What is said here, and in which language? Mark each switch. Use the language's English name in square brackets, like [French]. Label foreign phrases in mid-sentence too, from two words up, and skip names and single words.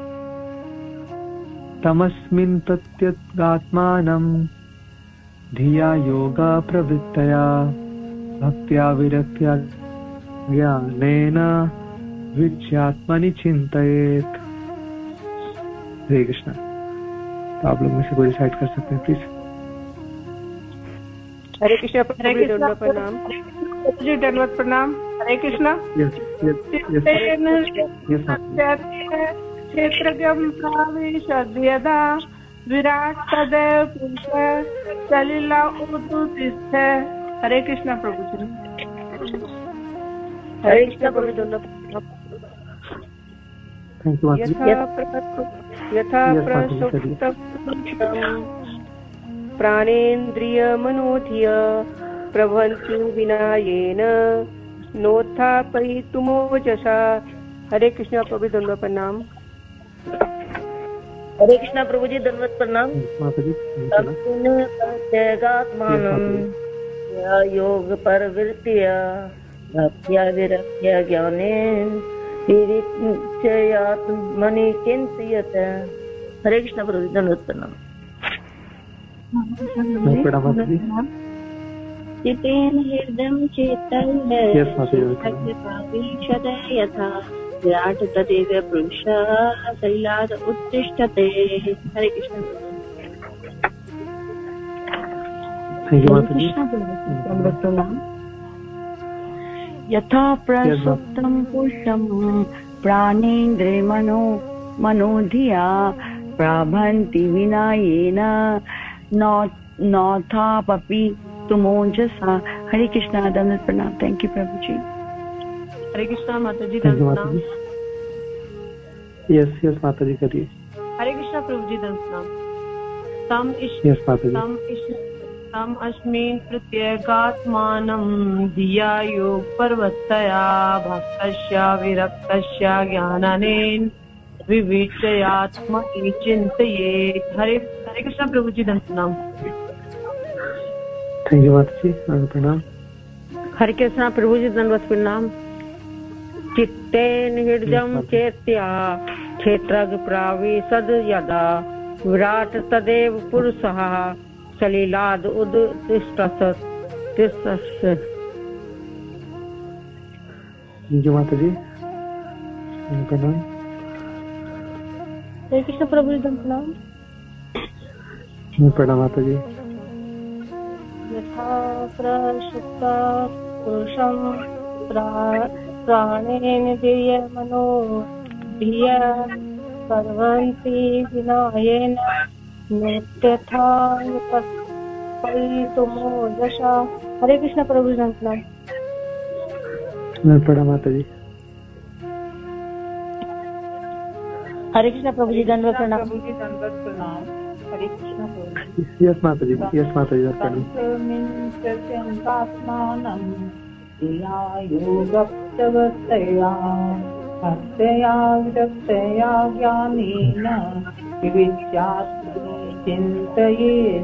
[Sanskrit] तमस्मिन् प्रत्यगात्मानं धिया योगा प्रवृत्तया भक्त्या विरक्त्या ज्ञानेन विविच्यात्मनि चिन्तयेत्। [Hindi] हरे कृष्णा। तो आप लोग में से कोई डिसाइड कर सकते हैं प्लीज। हरे कृष्णा। दंडवत प्रणाम जी। दंडवत प्रणाम। हरे कृष्णा। [Sanskrit] क्षेत्रज्ञं प्राविशद्यदा विराट तदैव पुरुष सलिलादुतिष्ठ। [Hindi] हरे कृष्णा प्रभु जी। हरे कृष्णा प्रभु। [Sanskrit] यथा प्रसुप्तं प्राणेन्द्रियमनोधिय प्रभवन्ति विना येन नोत्थापयितुमोजसा। [Hindi] हरे कृष्णा प्रभु। दंडवत प्रणाम। हरे कृष्णा प्रभु जी। दंडवत प्रणाम। [Sanskrit] प्रत्यगात्मानं योग परवृत्त्या भक्त्या विरक्त्या ज्ञानेन विविच्यात्मनि चिन्तयेत्। [Hindi] हरे कृष्णा प्रभु। दंडवत प्रणाम। [Sanskrit] चित्तेन हृदयं चैत्य यथा विराट तदैव पुरुषः सलिलाद उत्तिष्ठते। [Hindi] हरे कृष्ण। [Sanskrit] यथा प्रसुप्तं पुरुषं प्राणेन्द्रियमनोधिया प्रभवन्ति विना येन नोत्थापयितुमोजसा। तुमोजसा। [Hindi] हरे कृष्णा, दंडवत प्रणाम। [English] thank you [Hindi] प्रभु जी। हरे कृष्णा माता जी, [English] thank you [Hindi] दंडवत माता प्रणाम। जी। यस माता जी करिए। हरे कृष्णा प्रभु जी, दंडवत प्रणाम। यस माता जी। [Sanskrit] तम अस्मिन् प्रत्यगात्मानं धिया योग पर्वतया भक्तस्य विरक्तस्य ज्ञानानेन विविचयात्मनि चिन्तयेत्। [Hindi] हरे कृष्णा प्रभु जी, दंडवत प्रणाम। [English] thank you [Hindi] माता जी, प्रणाम। हरे कृष्णा प्रभु जी, दंडवत प्रणाम। [Sanskrit] चित्तेन हृदयं चेत्या क्षेत्रज्ञ प्राविशद यदा विराट तदेव पुरुषः सलिलाद उद्तिष्ठत्। [English] thank you [Hindi] माता जी, प्रणाम। हरे कृष्ण प्रभु जी, प्रणाम। प्रणाम माता जी। [Sanskrit] यथा प्रसुप्ता पुरुषं प्राणेन धिय मनो धिय सर्वन्ति विनयेन नित्यथा पल्लितुमोजसा। [Hindi] हरे कृष्ण प्रभु जी, प्रणाम। प्रणाम माता जी। हरे कृष्ण प्रभु जी, दंडवत प्रणाम। प्रभु जी, दंडवत प्रणाम। हरे कृष्णा प्रभु जी। यस माता जी, यस माता जी, प्रणाम। [Sanskrit] भक्तया विरक्तया ज्ञानेन विविच्यात्मनि चिन्तयेत्।